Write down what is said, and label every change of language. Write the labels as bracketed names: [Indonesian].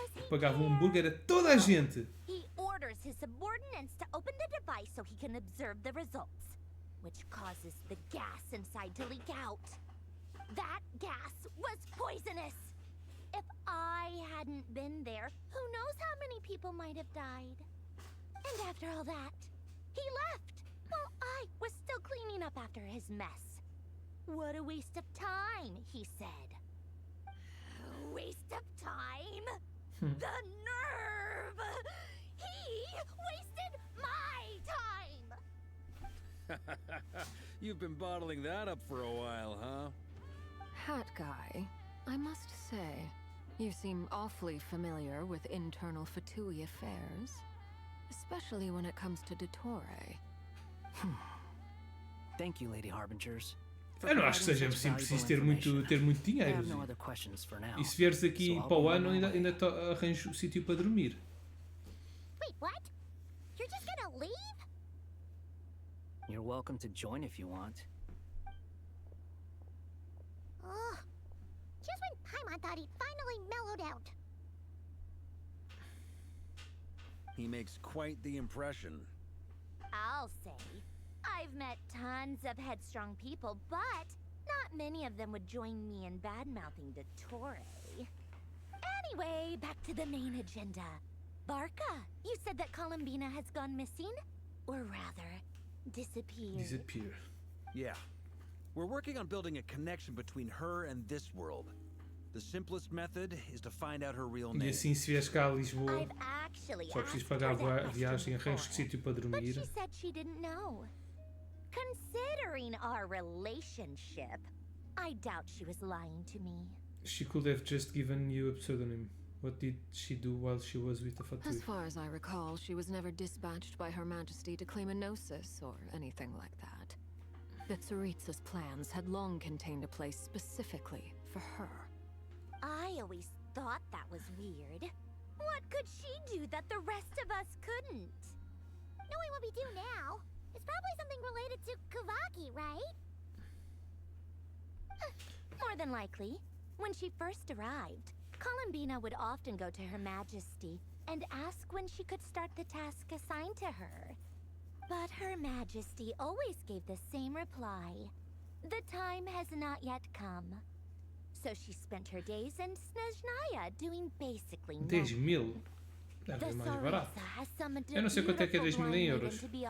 [Portuguese] Pagava um hambúrguer a toda a gente. [English] He orders his subordinates to open the device so he can observe the results, which causes the gas inside to leak out. That gas was poisonous. If I hadn't been there, who knows how many people might have died. And after all that, he left while I was still cleaning up after his mess. What a waste of time, he said. Waste of time? The nerve! He wasted my time! You've been bottling that up for a while, huh? Hat guy, I must say, you seem awfully familiar with internal Fatui affairs, especially when it comes to Dottore. Thank you, Lady Harbingers. [Portuguese] Eu não acho que seja preciso ter muito dinheiro. E se vieres aqui para o ano, ainda arranjo o sítio para dormir. [English] Wait, what? You're just gonna leave? You're welcome to join if you want. Oh, just when Paimon thought he'd finally mellowed out. He makes quite the impression. I'll say. I've met tons of headstrong people, but not many of them would join me in bad-mouthing Dottore. Anyway, back to the main agenda. Barca, you said that Columbina has gone missing? Or rather, disappeared. Yeah. We're working on building a connection between her and this world. The simplest method is to find out her real name. [Portuguese] E assim, se vieres cá a Lisboa, só preciso pagar a viagem, arranjo de sítio para dormir. [English] But she said she didn't know. Considering our relationship, I doubt she was lying to me. She could have just given you a pseudonym. What did she do while she was with the Fatui? As far as I recall, she was never dispatched by Her Majesty to claim a gnosis or anything like that. that Tsaritsa's plans had long contained a place specifically for her. I always thought that was weird. What could she do that the rest of us couldn't? Knowing what we do now, it's probably something related to Kavaki, right? More than likely. When she first arrived, Columbina would often go to Her Majesty and ask when she could start the task assigned to her. But Her Majesty always gave the same reply. The time has not yet come. So she spent her days in Snezhnaya doing basically [Portuguese] 10.000? Deve ser mais barato. Eu não sei quanto é que é 10.000 em euros.